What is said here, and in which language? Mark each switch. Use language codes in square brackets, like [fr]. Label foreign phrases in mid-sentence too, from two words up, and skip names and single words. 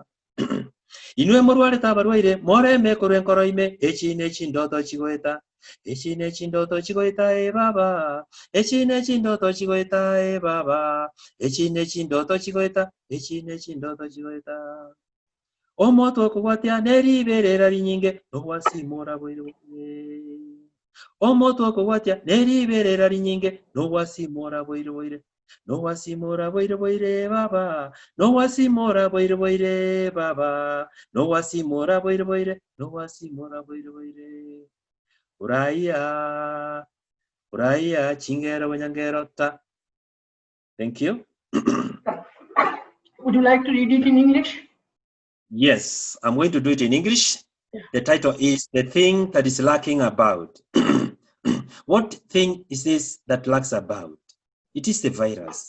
[guz] Inwe murwari tabarwaire, more me korwen koroime, echine chindoto chigoita. Echine chindoto chigoita e baba, echine chindoto chigoita e baba, echine chindoto chigoita, echine chindoto chigoita. Omoto kuwatia neriberera rinyinge, no wasimora bwire. Omoto kuwatia neriberera rinyinge, no wasimora bwire. No wasimora bwire baba, no wasimora bwire baba, no wasimora bwire, no wasimora bwire. Uraya chingera wanyangerota. [en] Thank you. Would you like to read it in English? Yes, I'm going to do it in English. Yeah. The title is The Thing That Is Lacking About. What thing is this that lacks about? It is the virus.